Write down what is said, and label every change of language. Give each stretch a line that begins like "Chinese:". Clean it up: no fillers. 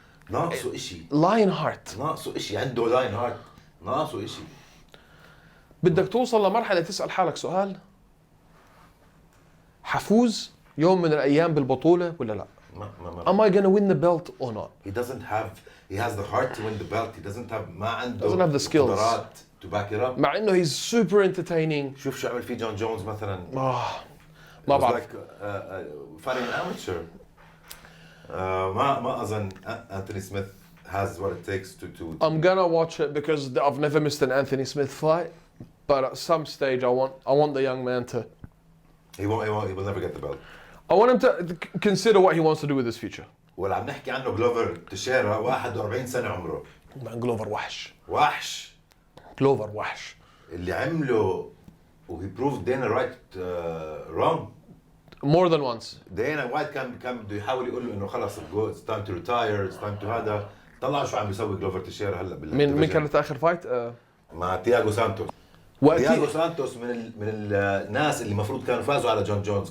Arabic: ناقصه إشي. لاين هارت. ناقصه إشي. عنده لاين هارت. ناقصه إشي. بدك توصل لمرحله تسال حالك سؤال: حفوز يوم من الايام بالبطوله ولا لا؟
English: Am I gonna win the belt or not? He has the heart to win the belt. He doesn't have
Arabic: ما عنده
English: Doesn't have the skills.
Arabic: قدرات
English: to back it up.
Arabic: مع انه
English: he's super entertaining.
Arabic: شوف شو عمل فيه جون جونز مثلا. ما بعرف.
English: fighting an amateur.
Arabic: ما أظن
English: Anthony Smith has what it takes to. I'm gonna watch it because I've never missed an Anthony Smith fight, but at some stage I want the young man to. He will never get the belt. I want him to consider what he wants to do with his future.
Arabic: ولا عم نحكي عنه جلوفر تشيرا 41 سنة عمره.
English: Man, Glover
Arabic: وحش. Glover وحش. اللي عمله
English: he proved Dana White wrong. More than once.
Arabic: Dana White كان بده يحاول يقول له إنه خلاص
English: it's time to retire, it's time to
Arabic: هذا. طلع شو عم بيسوي جلوفر تشيرا هلا مين كانت آخر فايت؟ مع تياغو سانتوس. تياغو سانتوس من الناس اللي المفروض كانوا فازوا على جون جونز.